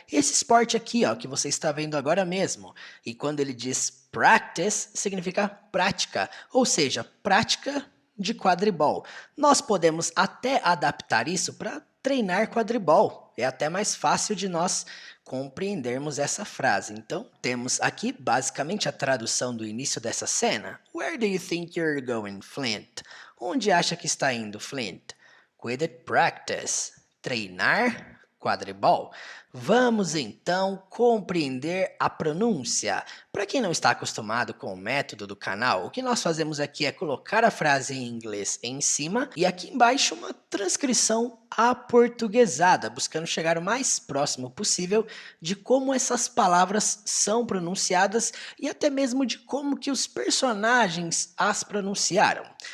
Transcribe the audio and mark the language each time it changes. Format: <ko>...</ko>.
<pt>Esse esporte aqui, ó, que você está vendo agora mesmo. E quando ele diz practice, significa prática, ou seja, prática de quadribol. Nós podemos até adaptar isso para treinar quadribol. É até mais fácil de nós compreendermos essa frase. Então, temos aqui basicamente a tradução do início dessa cena.</pt> <en>Where do you think you're going, Flint?</en> <pt>Onde acha que está indo, Flint?</pt> <en>Quidditch practice.</en> <pt>Treinar quadribol. Vamos então compreender a pronúncia. Para quem não está acostumado com o método do canal, o que nós fazemos aqui é colocar a frase em inglês em cima e aqui embaixo uma transcrição aportuguesada, buscando chegar o mais próximo possível de como essas palavras são pronunciadas e até mesmo de como que os personagens as pronunciaram.</pt>